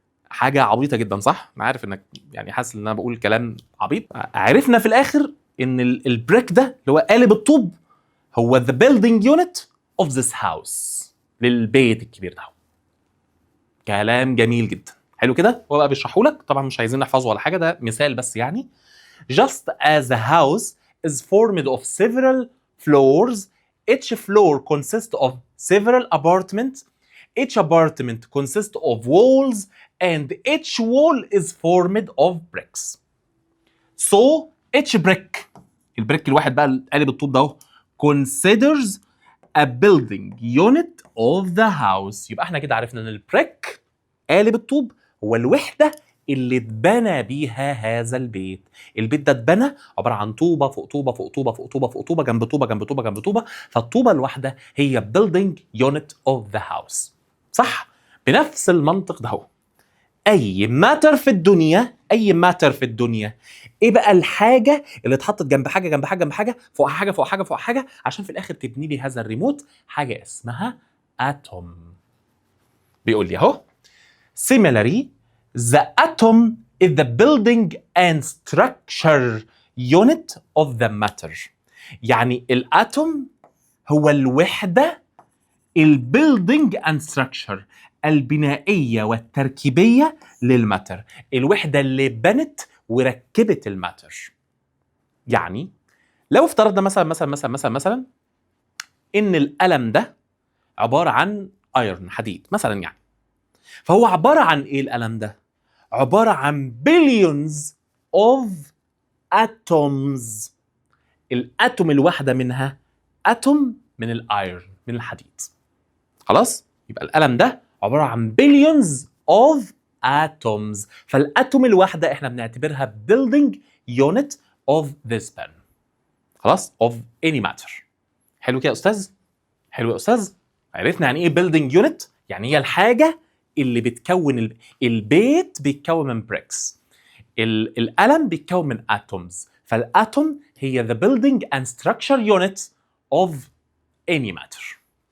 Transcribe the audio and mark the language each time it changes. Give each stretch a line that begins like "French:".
Arabic: حاجه عبيطه جدا صح؟ انا عارف انك يعني حاسس ان انا بقول كلام عبيط. عرفنا في الاخر ان البريك ده اللي هو قالب الطوب هو the building unit of this house، للبيت الكبير ده. كلام جميل جدا. حلو كده. هو بقى بيشرحه لك، طبعا مش عايزين نحفظه ولا حاجه، ده مثال بس يعني.
English: Just as a house is formed of several floors, each floor consists of several apartments, each apartment consists of walls, and each wall is formed of bricks. So each brick، البريك الواحد بقى قالب الطوب ده اهو، considers a building unit of the house.
Arabic: يبقى احنا كده عرفنا ان البريك قالب الطوب هو الوحده اللي اتبنى بيها هذا البيت. البيت ده اتبنى عباره عن طوبه فوق طوبه فوق طوبه فوق طوبه فوق طوبه جنب طوبه جنب طوبه جنب طوبه، فالطوبه الواحده هي building unit of the house. صح؟ بنفس المنطق ده هو. اي ماتر في الدنيا، اي ماتر في الدنيا، ايه بقى الحاجه اللي اتحطت جنب حاجه جنب حاجه جنب حاجه فوق حاجه فوق حاجه فوق حاجه عشان في الاخر تبني لي هذا الريموت؟ حاجه اسمها اتوم.
English: بيقول لي اهو similarly the atom is the building and structure unit of the matter.
Arabic: يعني الاتوم هو الوحده، البيلدينج اند ستراكشر، البنائيه والتركيبيه للماتر، الوحده اللي بنت وركبت الماتر. يعني لو افترضنا مثلا ان القلم ده عباره عن ايرون، حديد مثلا يعني، فهو عباره عن ايه القلم ده؟ عباره عن billions of atoms. الاتوم الواحده منها اتوم من الايرون، من الحديد. خلاص؟ يبقى القلم ده عباره عن billions of atoms، فالاتوم الواحده احنا بنعتبرها building unit of this pen.
English: خلاص؟ of any matter.
Arabic: حلو كده يا استاذ؟ حلو يا استاذ؟ عرفنا يعني ايه building unit؟ يعني هي الحاجه اللي بتكون البيت بيتكون من bricks.
English: القلم بيتكون من atoms، فالاتوم هي the building and structure unit of any matter.